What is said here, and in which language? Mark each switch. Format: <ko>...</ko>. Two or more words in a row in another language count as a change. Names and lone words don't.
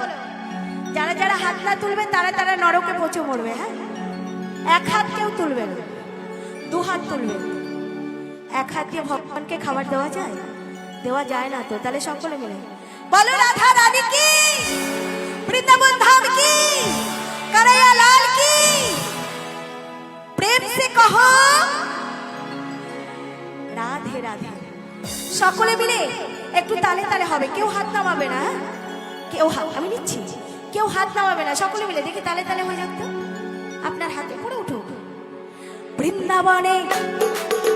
<bn>যারা যারা হাত না তুলবে তারা তারা নরকে পচে মরবে। হ্যাঁ, এক হাত কেউ তুলবে না, দু হাত তুলবে। এক হাত দিয়ে ভগবানকে খাবার দেওয়া যায়? দেওয়া যায় না তো। তাহলে সকলে মিলে বলো</bn> <hi>राधा रानी की, वृन्दावन धाम की, कन्हैया लाल की। प्रेम से कहो राधे राधे।</hi> <bn>সকলে মিলে একটু তালে তালে হবে, কেউ হাত নামাবে না। কেউ হাত, আমি নিচ্ছি, কেউ হাত নামাবে না। সকলে মিলে দেখি তালে তালে হয়ে যাক তো। আপনার হাতে করে উঠুক। বৃন্দাবনে</bn>